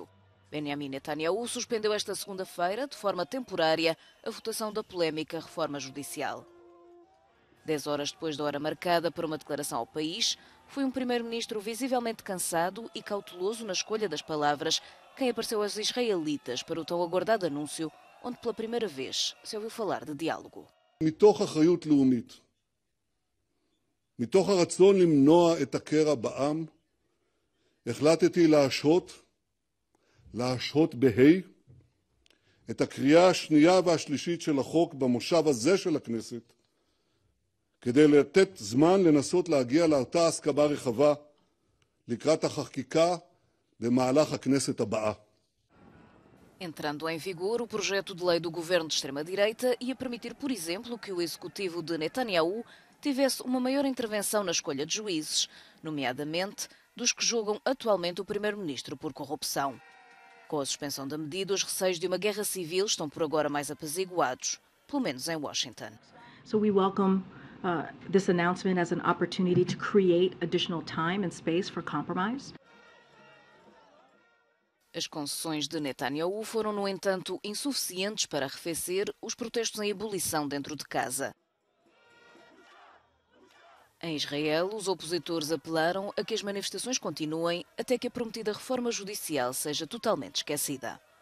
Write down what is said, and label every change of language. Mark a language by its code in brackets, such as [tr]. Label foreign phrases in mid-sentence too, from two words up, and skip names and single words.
[pt] Benjamin Netanyahu suspendeu esta segunda-feira, de forma temporária, a votação da polémica reforma judicial. 10 horas depois da hora marcada para uma declaração ao país, foi um primeiro-ministro visivelmente cansado e cauteloso na escolha das palavras quem apareceu aos israelitas para o tão aguardado anúncio, onde pela primeira vez se ouviu falar de diálogo. [he] מתוך אחריות לאומית, מתוך הרצון למנוע את הקרע בעם, החלטתי להשהות את הקריאה השנייה והשלישית של החוק במושב הזה של הכנסת, כדי לתת זמן לנסות להגיע לאותה הסכמה רחבה לקראת החקיקה במהלך הכנסת הבאה. [pt] Entrando em vigor, o projeto de lei do governo de extrema-direita ia permitir, por exemplo, que o executivo de Netanyahu tivesse uma maior intervenção na escolha de juízes, nomeadamente dos que julgam atualmente o primeiro-ministro por corrupção. Com a suspensão da medida, os receios de uma guerra civil estão por agora mais apaziguados, pelo menos em Washington. [en] So we welcome this announcement as an opportunity to create additional time and space for compromise. [pt] As concessões de Netanyahu foram, no entanto, insuficientes para arrefecer os protestos em ebulição dentro de casa. Em Israel, os opositores apelaram a que as manifestações continuem até que a prometida reforma judicial seja totalmente esquecida.